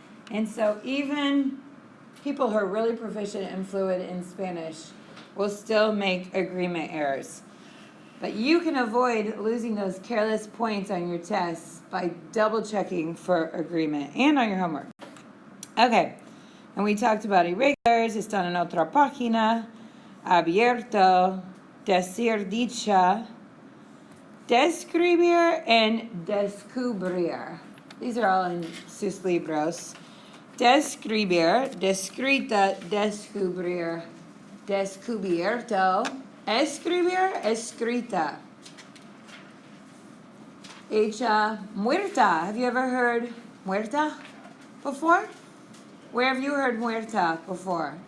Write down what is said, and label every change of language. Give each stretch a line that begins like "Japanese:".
English: And so even people who are really proficient and fluent in Spanish will still make agreement errors. But you can avoid losing those careless points on your tests by double checking for agreement and on your homework. Okay, and we talked about irregulars,
Spanish: están en otra página,
English: abierto, decir dicha, describir, and descubrir. These are all in
Spanish: sus libros. Describir, descrita, descubrir, descubierto, escribir, escrita. Hecha muerta.
English: Have you ever heard muerta before? Where have you heard muerta before?